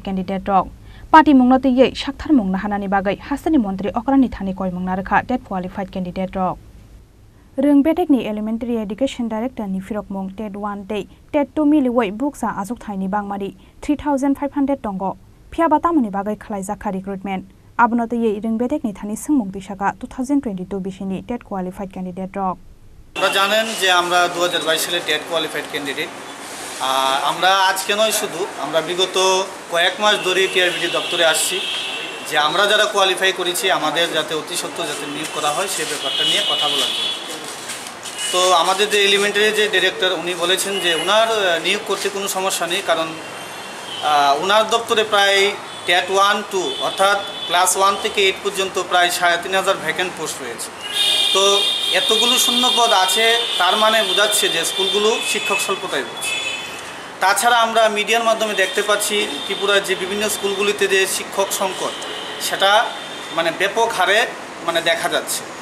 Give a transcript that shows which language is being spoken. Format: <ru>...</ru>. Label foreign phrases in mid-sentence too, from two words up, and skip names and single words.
<trp>candidate rok party mungnote ye shakthar mungna hanani bagai hasani montri okrani thani koi mungna rakha</trp> <en>TET qualified candidate</en> <trp>rok rung betekni</trp> <en>elementary education director</en> <trp>ni firok mung TET 1 day TET 2 miliwoi buksa azuk thaini bangmari 3500 tongo phiaba tamoni bagai khlaijaka recruitment Abnote ye rung betekni thani sungmung tisaka 2022 bishini</trp> <en>TET qualified candidate</en> <trp>rok</trp> <bn>আমরা জানেন যে আমরা 2022 সালে</bn> <en>TET qualified candidate</en> <bn>আমরা আজকে নয় শুধু আমরা বিগত কয়েক মাস ধরে টিআরবিটি দপ্তরে আসছি যে আমরা যারা কোয়ালিফাই করেছি আমাদের যাতে অতি সত্ত্বর যাতে নিয়োগ করা হয় সেই ব্যাপারটা নিয়ে কথা বলার জন্য তো আমাদের যে এলিমেন্টারি যে ডিরেক্টর উনি বলেছেন যে ওনার নিয়োগ করতে কোনো সমস্যা নেই কারণ ওনার দপ্তরে প্রায় টেট 1 2 অর্থাৎ ক্লাস 1 থেকে 8 পর্যন্ত প্রায় 3500</bn> <en>vacant post</en> <bn>রয়েছে তো এতগুলো শূন্য পদ আছে তার মানে বোঝাচ্ছে যে স্কুলগুলো শিক্ষক স্বল্পতায় রয়েছে তাছাড়া আমরা মিডিয়ার মাধ্যমে দেখতে পাচ্ছি ত্রিপুরার যে বিভিন্ন স্কুলগুলিতে যে শিক্ষক সংকট সেটা মানে ব্যাপক হারে মানে দেখা যাচ্ছে</bn>